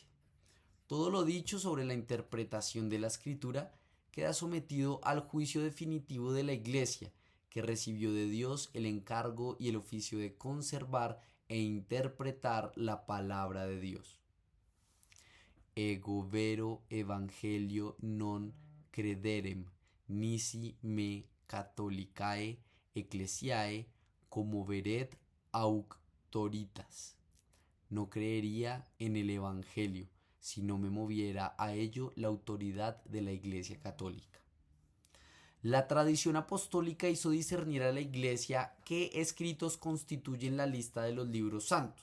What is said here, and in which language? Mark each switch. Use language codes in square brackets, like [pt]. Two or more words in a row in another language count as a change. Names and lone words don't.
[es] Todo lo dicho sobre la interpretación de la Escritura queda sometido al juicio definitivo de la Iglesia, que recibió de Dios el encargo y el oficio de conservar e interpretar la palabra de Dios. [la] Ego vero evangelio non crederem, nisi me catholicae ecclesiae como veret auctoritas. [es] No creería en el evangelio si no me moviera a ello la autoridad de la Iglesia Católica. La tradición apostólica hizo discernir a la Iglesia qué escritos constituyen la lista de los libros santos.